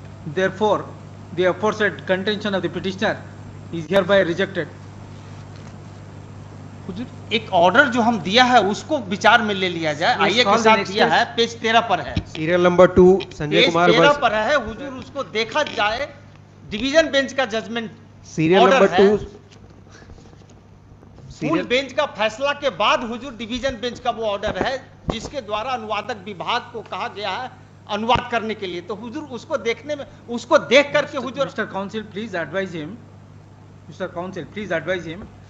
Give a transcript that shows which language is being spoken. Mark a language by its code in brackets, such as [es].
[en] Therefore, the aforesaid contention of the petitioner is hereby rejected. [hi] एक order जो हम दिया है उसको विचार में ले लिया जाए। आइए के साथ दिया है, पेज 13 पर है, serial number 2 Sanjay Kumar page 13 वर्ष। पर है हुजूर, उसको देखा जाए। डिवीजन बेंच का judgement serial number 2 full bench का फैसला के बाद हुजूर डिवीजन बेंच का वो ऑर्डर है जिसके द्वारा अनुवादक विभाग को कहा गया है अनुवाद करने के लिए। तो हुजूर उसको देखने में, उसको देख करके हुजूर [en] Mr. Counsel, please advise him. Mr. Counsel, please advise him.